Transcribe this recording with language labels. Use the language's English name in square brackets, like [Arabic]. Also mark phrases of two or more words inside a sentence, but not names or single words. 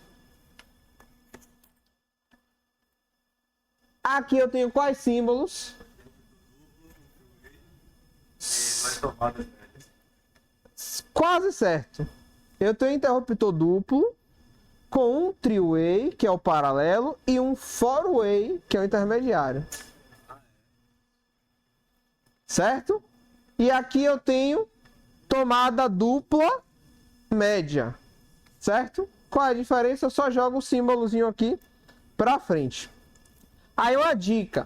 [Portuguese] Aqui eu tenho quais símbolos? Quase certo. Eu tenho interruptor duplo com um three-way, que é o paralelo, e um four-way, que é o intermediário. Certo? E aqui eu tenho tomada dupla média. Certo? Qual é a diferença? Eu só jogo o símbolozinho aqui para frente. Aí uma dica.